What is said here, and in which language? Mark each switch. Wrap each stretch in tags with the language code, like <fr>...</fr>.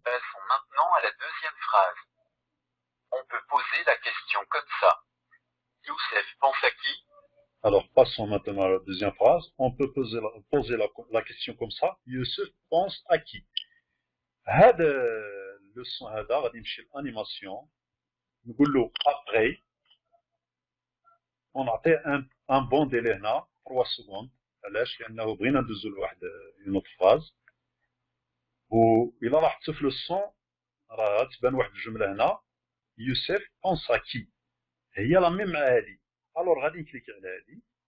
<fr>Passons maintenant à la deuxième phrase. On peut poser la question comme ça. Youssef pense à qui? Alors, passons maintenant à la deuxième phrase. On peut poser la question comme ça. Youssef pense à qui?</fr> <ar>هذا</ar> <fr>le son</fr> <ar>هذا غادي نمشي</ar> <fr>l'animation.</fr> <ar>نقول له</ar> <fr>après. On</fr> <ar>نعطيه</ar> <fr>un bon délai</fr> <ar>هنا</ar> <fr>3 secondes.</fr> <ar>علاش؟ لأنه بغينا ندوزو لواحد</ar> <fr>une autre phrase.</fr> <ar>وإلا لاحظتوا في لو سون راه غتبان واحد الجملة هنا. يوسف</ar> <fr>pense à qui؟</fr> <ar>هي لا ميم مع هادي. الوغ غادي نكليكي على هادي.</ar>